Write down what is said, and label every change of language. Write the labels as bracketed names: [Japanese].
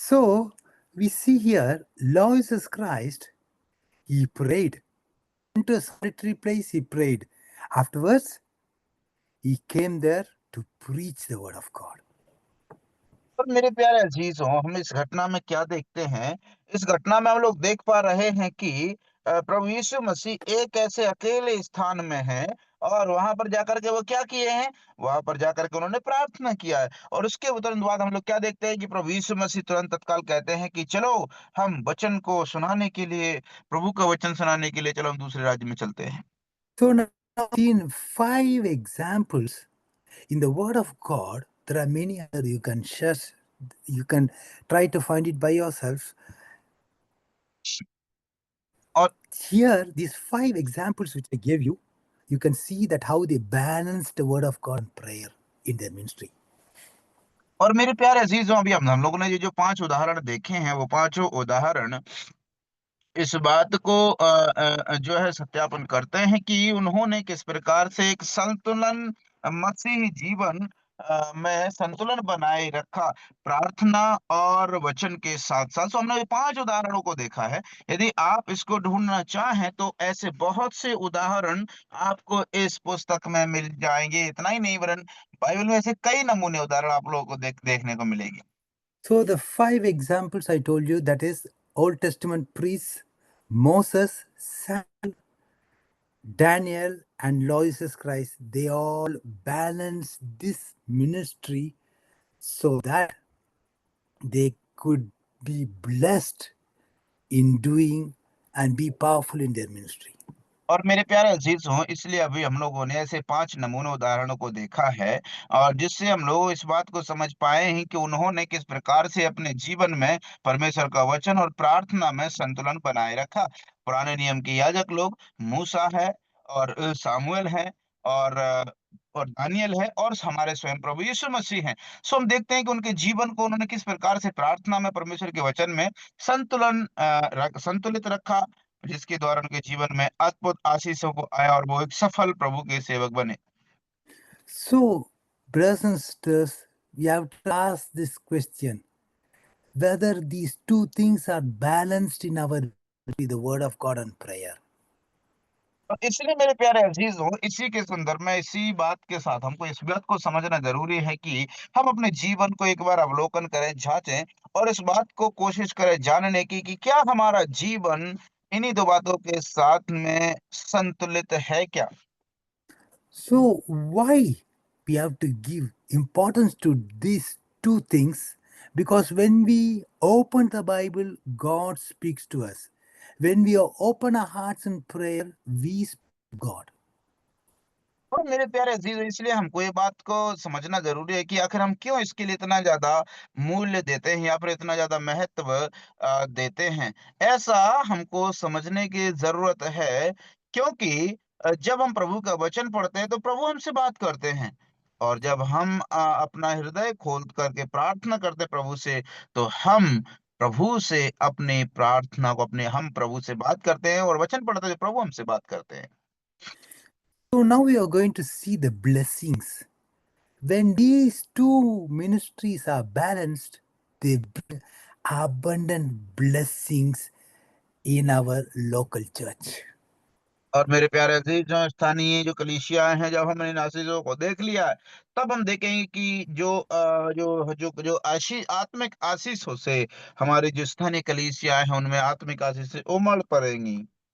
[English] So we see here, Lord Jesus Christ, he prayed. Into a solitary place, he prayed. Afterwards, he came there to preach the word of God. [Hindi] और मेरे प्यारे अजीजों, हम इस घटना में क्या देखते हैं? इस घटना में हम लोग देख पा रहे हैं कि प्रभु यीशु मसीह एक ऐसे अकेले स्थान में है और वहां पर जाकर के वो क्या किए हैं? वहां पर जाकर के उन्होंने प्रार्थना किया है। और उसके तुरंत बाद हम लोग क्या देखते हैं कि प्रभु यीशु मसीह तुरंत तत्काल कहते हैं कि चलो, हम वचन को सुनाने के लिए, प्रभु का वचन सुनाने के लिए चलो, हम दूसरे राज्य में चलते हैं। [English] So now, in 5 examples in the Word of God, there are many other you can share. You can try to find it by yourself. [Hindi] और [English] Here, these 5 examples which I gave you, you can see that how they balanced the Word of God and prayer in their ministry. [Hindi] और मेरे प्यारे अजीजों, अभी हम लोगों ने ये जो 5 उदाहरण देखे हैं, वो पांचों उदाहरण इस बात को जो है सत्यापन करते हैं कि उन्होंने किस प्रकार से एक संतुलन, मसीही जीवन में संतुलन बनाए रखा, प्रार्थना और वचन के साथ-साथ। सो हमने ये 5 उदाहरणों को देखा है। यदि आप इसको ढूँढना चाहें तो ऐसे बहुत से उदाहरण आपको इस पुस्तक में मिल जाएँगे। इतना ही नहीं, वरन बाइबल में ऐसे कई नमूने उदाहरण आप लोगों को देखने को मिलेंगे। [English] So the 5 examples I told you, that is Old Testament priests, Moses, Samuel, Daniel, and Lord Jesus Christ, they all balanced this ministry so that they could be blessed in doing and be powerful in their ministry. [Hindi] और मेरे प्यारे अजीजों, इसलिए अभी हम लोगों ने ऐसे 5 नमूने उदाहरणों को देखा है, और जिससे हम लोग इस बात को समझ पाए हैं कि उन्होंने किस प्रकार से अपने जीवन में परमेश्वर का वचन और प्रार्थना में संतुलन बनाए रखा। पुराने नियम के याजक लोग मूसा है, और सामुएल है, और और दानियेल है, और हमारे स्वयं प्रभु यीशु मसीह हैं। सो हम देखते हैं कि उनके जीवन को उन्होंने किस प्रकार से प्रार्थना में, परमेश्वर के वचन में संतुलित रखा, जिसके द्वारा उनके जीवन में अद्भुत आशीषों को आया और वो एक सफल प्रभु के सेवक बने। [English] So, brothers and sisters, we have to ask this question, whether these two things are balanced in our ministry, the Word of God and prayer. [Hindi] और इसलिए मेरे प्यारे अजीजों, इसी के संदर्भ में, इसी बात के साथ हमको इस बात को समझना जरूरी है कि हम अपने जीवन को एक बार अवलोकन करें, जांचें, और इस बात को कोशिश करें जानने की कि क्या हमारा जीवन इन्हीं दो बातों के साथ में संतुलित है क्या? [English] So, why we have to give importance to these two things? Because when we open the Bible, God speaks to us. When we open our hearts in prayer, we speak to God. [Hindi] और मेरे प्यारे अजीजों, इसलिए हमको ये बात को समझना जरूरी है कि आखिर हम क्यों इसके लिए इतना ज्यादा मूल्य देते हैं या फिर इतना ज्यादा महत्व देते हैं। ऐसा हमको समझने की जरूरत है, क्योंकि जब हम प्रभु का वचन पढ़ते हैं तो प्रभु हमसे बात करते हैं, और जब हम अपना हृदय खोल करके प्रार्थना करते हैं प्रभु से, तो हम प्रभु से अपनी प्रार्थना को, अपने हम प्रभु से बात करते हैं, और वचन पढ़ते हैं तो प्रभु हमसे बात करते हैं। [English] So, now we are going to see the blessings. When these two ministries are balanced, they bring abundant blessings in our local church. [Hindi] और मेरे प्यारे अजीज, जो स्थानीय जो कलीसियाएं हैं, जब हमने इन आशीषों को देख लिया है, तब हम देखेंगे कि जो आत्मिक आशीषों से हमारी जो स्थानीय कलीसियाएं हैं, उनमें आत्मिक आशीष से उमड़ पड़ेंगी।